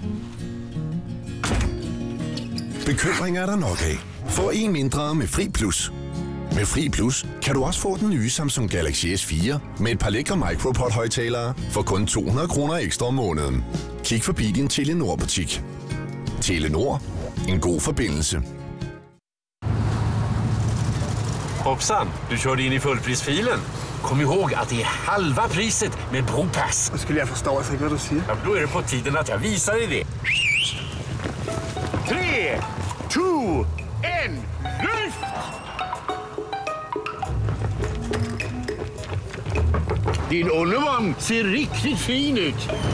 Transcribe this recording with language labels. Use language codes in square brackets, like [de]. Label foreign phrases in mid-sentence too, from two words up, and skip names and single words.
[da] Bekymringer er der nok af. Få en mindre med Fri Plus. Med Fri Plus kan du også få den nye Samsung Galaxy S4 med et par lækre Micropod-højttalere for kun 200 kroner ekstra om måneden. Kig forbi din Telenor-butik. Telenor. En god forbindelse. [sv] Hoppsan, du körde in i fullprisfilen. Kom ihåg att det är halva priset med Bropass. Jag skulle förstå alltså inte vad du säger. Ja, då är det på tiden att jag visar dig det. 3, 2, 1, lyft! Din undervogn ser riktigt fin ut.